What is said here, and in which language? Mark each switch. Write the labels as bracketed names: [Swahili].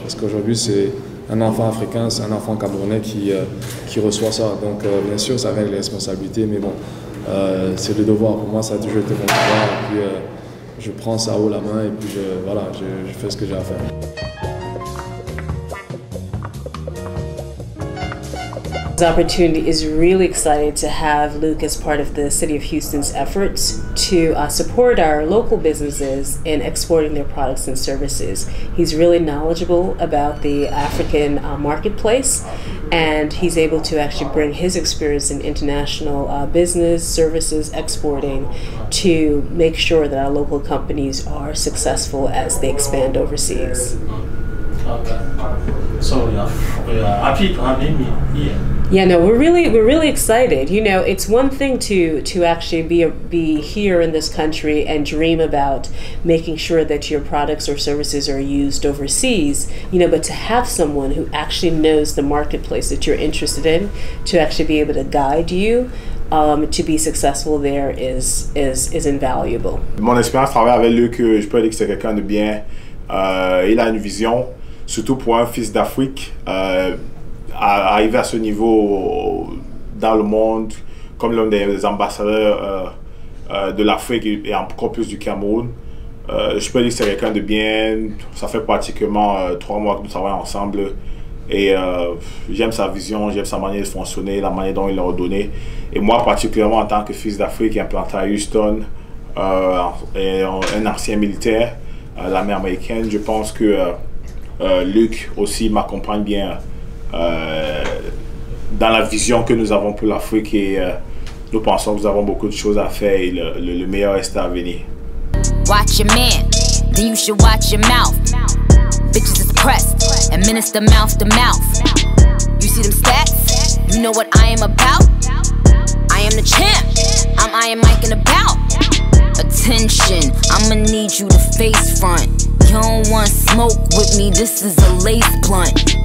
[French] Parce qu'aujourd'hui, c'est un enfant africain, c'est un enfant camerounais qui reçoit ça. Donc bien sûr, ça avec les responsabilités, mais bon, c'est le devoir. Pour moi, ça a toujours été mon devoir. Et puis, je prends ça haut la main et puis je fais ce que j'ai à faire. [English] This opportunity is really excited to have Luc as part of the City of Houston's efforts to support our local businesses in exporting their products and services. He's really knowledgeable about the African marketplace, and he's able to actually bring his experience in international business, services, exporting to make sure that our local companies are successful as they expand overseas. Okay. So we are happy to have him here. Yeah, no, we're really excited. You know, it's one thing to actually be here in this country and dream about making sure that your products or services are used overseas, you know, but to have someone who actually knows the marketplace that you're interested in to actually be able to guide you to be successful there is invaluable. [French] Mon expérience de travail avec Luc, je peux dire que c'est quelqu'un de bien. Il a une vision, surtout pour un fils d'Afrique. arriver à ce niveau dans le monde, comme l'un des ambassadeurs de l'Afrique et encore plus du Cameroun, je peux dire que c'est quelqu'un de bien. Ça fait pratiquement 3 mois que nous travaillons ensemble. Et j'aime sa vision, j'aime sa manière de fonctionner, la manière dont il l'a redonné. Et moi, particulièrement en tant que fils d'Afrique implanté à Houston, et un ancien militaire, l'armée américaine, je pense que Luc aussi m'accompagne bien dans la vision que nous avons pour l'Afrique. Et nous pensons que nous avons beaucoup de choses à faire et le meilleur est à venir. [English] Watch your man, then you should watch your mouth. Bitches is pressed, administer mouth to mouth. You see them stats? You know what I am about? I am the champ, I'm Iron Mike and about. Attention, I'ma need you to face front. You don't want smoke with me, this is a lace blunt.